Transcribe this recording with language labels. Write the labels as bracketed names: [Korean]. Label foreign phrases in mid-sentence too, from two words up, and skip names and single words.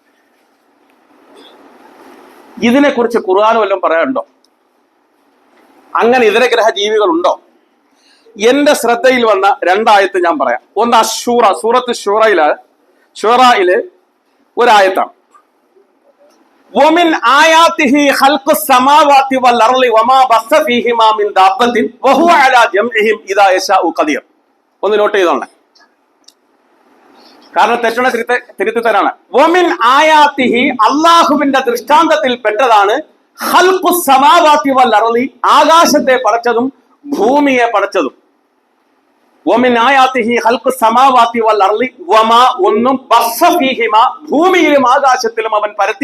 [Malayalam] ഇതിനെക്കുറിച്ച് ഖുർആൻ വല്ലതും പറയാനുണ്ടോ? അങ്ങനെ ഇതര ഗ്രഹ ജീവികൾ ഉണ്ടോ? എന്റെ ശ്രദ്ധയിൽ വന്ന 2 ആയത്ത് ഞാൻ പറയാം. ഒന്ന് അശൂറ, സൂറത്ത് ഷൂറയില് ഒരായത്താണ്. [Arabic] ومن آياته خلق السماوات والأرض وما بث فيهما من دابة وهو على جمعهم إذا يشاء قدير. [Malayalam] ഒന്ന് നോട്ട് ചെയ്തോളെ, കാരണം തെറ്റണ തിരുത്തി തരാണ്. [Arabic] ومن آياته, [Malayalam] അള്ളാഹുവിന്റെ ദൃഷ്ടാന്തത്തിൽ പെട്ടതാണ് [Arabic] خلق السماوات والأرض, [Malayalam] ആകാശത്തെ പടച്ചതും ഭൂമിയെ പടച്ചതും. [Arabic] ومن آياته خلق السماوات والأرض وما, ഒന്നും بث فيهما, [Malayalam] ഭൂമിയിലും ആകാശത്തിലും അവൻ പരത്തി